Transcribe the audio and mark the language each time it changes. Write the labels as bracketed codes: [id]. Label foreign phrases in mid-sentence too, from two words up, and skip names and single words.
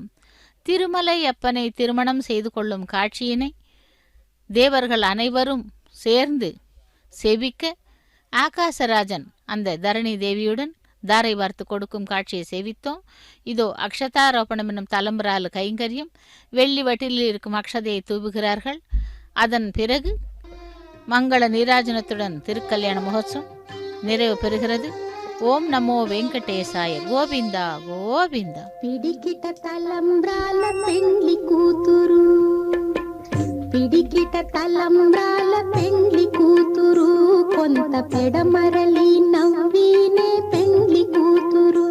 [ta] திருமலை அப்பனை திருமணம் செய்து கொள்ளும் காட்சியினை தேவர்கள் அனைவரும் சேர்ந்து சேவிக்க ஆகாசராஜன் அந்த தரணி தேவியுடன் தாரை வார்த்து கொடுக்கும் காட்சியை சேவித்தோம். இதோ அக்ஷதாரோபணம் என்னும் தலம்பராலு கைங்கரியம், வெள்ளி வட்டிலில் இருக்கும் அக்ஷதையை தூவுகிறார்கள். அதன் பிறகு மங்கள நீராஜனத்துடன் திருக்கல்யாண மகோத்சவம் நிறைவு பெறுகிறது. [te] ఓం నమో వెంకటేశాయ. గోవిందా గోవిందా. పిడికిట తలంబ్రాల పెండ్లి కూతురు, పిడికిట తలంబ్రాల పెండ్లి కూతురు, కొంత పెడమరలి నవ్వినే పెండ్లి కూతురు.